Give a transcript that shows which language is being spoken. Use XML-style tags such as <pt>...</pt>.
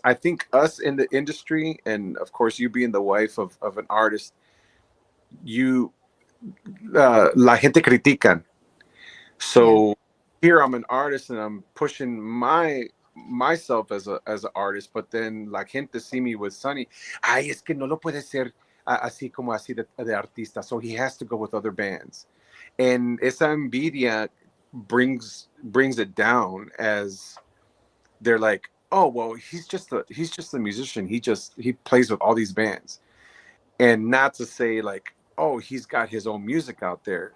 <en>I think us in the industry, and of course you being the wife of an artist,</en> <es>la gente critican.</es> <en>So here I'm an artist and I'm pushing myself as an artist, but then</en> <es>la gente</es> <en>see me with Sonny.</en> <es>Ay, es que no lo puede ser así como así de artista.</es> <en>So he has to go with other bands. And</en> <es>esa envidia</es> <en>brings it down, as they're like, oh well, he's just a musician. He plays with all these bands, and not to say like, oh, he's got his own music out there.</en>